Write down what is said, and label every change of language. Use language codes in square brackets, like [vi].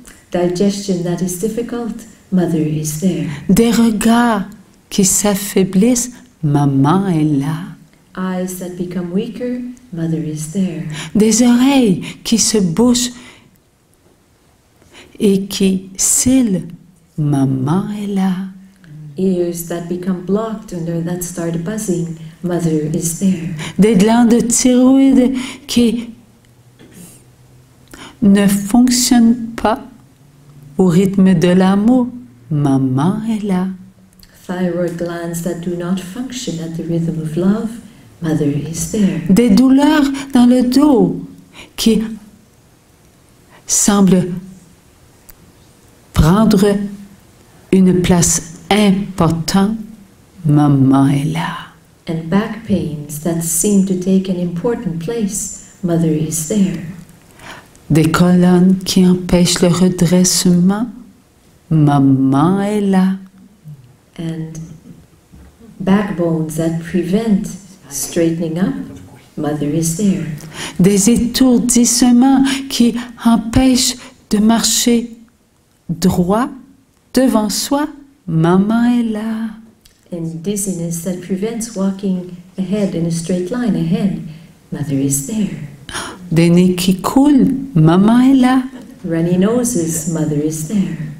[en] Digestion that is difficult, Mother is there. [fr] Des regards qui s'affaiblissent, Maman est là. [en] Eyes that become weaker, Mother is there. [fr] Des oreilles qui se bouchent et qui cillent, Maman est là. [en] Ears that become blocked and that start buzzing, Mother is there. [fr] Des glandes de thyroïde qui ne fonctionnent pas au rythme de l'amour, Maman est là. [en] Thyroid glands that do not function at the rhythm of love, Mother is there. [fr] Des douleurs dans le dos qui semblent prendre une place importante, Maman est là. [en] And back pains that seem to take an important place, Mother is there. [fr] Des colonnes qui empêchent le redressement, Maman est là. [en] And backbones that prevent straightening up, Mother is there. [fr] Des étourdissements qui empêchent de marcher droit devant soi, Maman est là. [en] And dizziness that prevents walking ahead in a straight line ahead, Mother is there. [fr] Des nez qui coulent, Maman est là. [en] Runny noses, Mother is there.